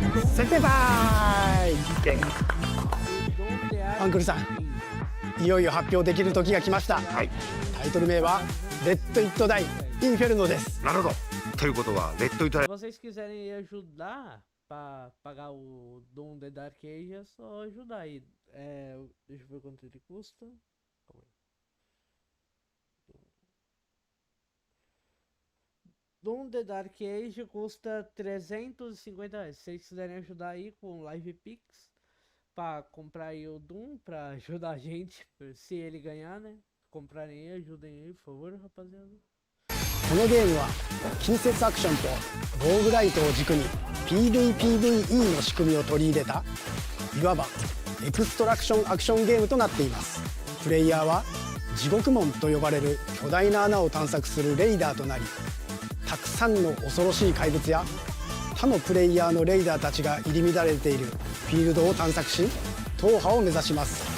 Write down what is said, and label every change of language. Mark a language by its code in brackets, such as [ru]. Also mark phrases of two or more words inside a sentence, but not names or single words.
[ja] 先生バイアンクルさん、いよいよ発表できる時が来ました。タイトル名はレッド・イット・ダイ・インフェルノです。なるほど。ということはレッド・イット・ダイ。 [pt] Se vocês quiserem ajudar para pagar o Doom The Dark Age, é só ajudar aí. Deixa eu ver quanto ele custa. Calma aí. Doom The Dark Age custa R$350. Se vocês quiserem ajudar aí com Live Pix para comprar aí o Doom, para ajudar a gente, se ele ganhar, né? Comprarem aí, ajudem aí, por favor, rapaziada. [ja] このゲームは近接アクションとローグライトを軸に PVPVE の仕組みを取り入れたいわばエクストラクションアクションゲームとなっています。プレイヤーは地獄門と呼ばれる巨大な穴を探索するレイダーとなり、たくさんの恐ろしい怪物や他のプレイヤーのレイダーたちが入り乱れているフィールドを探索し、踏破を目指します。